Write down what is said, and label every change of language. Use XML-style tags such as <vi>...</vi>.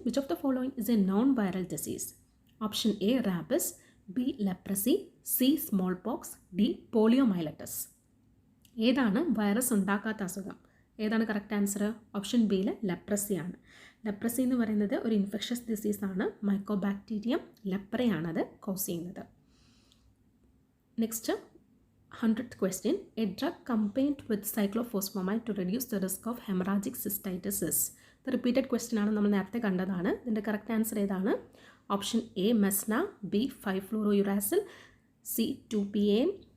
<en>Which of the following is a non viral disease? Option A rabies, B leprosy, C smallpox, D poliomyelitis.</en> <ml>ഏതാണ് virus ഉണ്ടാക്കാത്ത അസുഖം? ഏതാണ് correct answer? Option ബിയിൽ ലെപ്രസിയാണ്. Leprosy എന്ന് പറയുന്നത് ഒരു infectious ഡിസീസാണ്, mycobacterium ലെപ്രയാണത് cos ചെയ്യുന്നത്.</ml> <en>Next 100th question. A drug combined with cyclophosphamide to reduce the risk of hemorrhagic cystitis is. The repeated question</en> <ml>ആണ്, നമ്മൾ നേരത്തെ കണ്ടതാണ്. ഇതിൻ്റെ കറക്റ്റ് ആൻസർ ഏതാണ്?</ml> <en>option A mesna, B 5-fluorouracil, C 2-PAM,</en>